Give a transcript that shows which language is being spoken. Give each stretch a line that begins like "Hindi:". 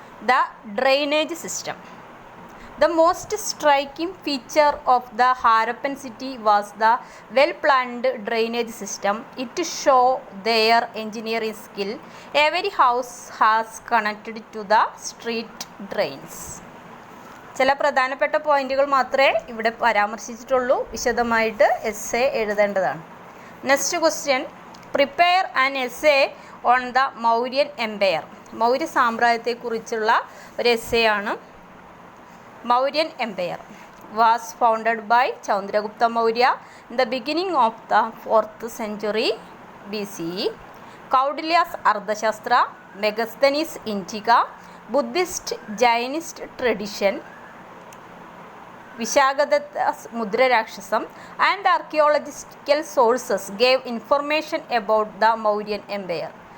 English: The drainage system. The most striking feature of the Harappan city was the well-planned drainage system. It shows their engineering skill. Every house has connected to the street drains.
Malayalam: ചില പ്രധാനപ്പെട്ട പോയിന്റുകൾ മാത്രമേ ഇവിടെ പരാമർശിച്ചിട്ടുള്ളൂ. വിശദമായിട്ട് S A എഴുതേണ്ടതാണ്.
English: Next question. Prepare an essay on the Mauryan empire.
Malayalam: Maurya സാമ്രാജ്യത്തെക്കുറിച്ചുള്ള ഒരു S A ആണ്.
English: Mauryan Empire was founded by Chandragupta Maurya in the beginning of the 4th century BCE. Kaudilya's Ardhashastra, Megasthenes' Indica, Buddhist Jainist tradition, Vishagadatta's Mudra Rakshasam, and archaeological sources gave information about the Mauryan Empire.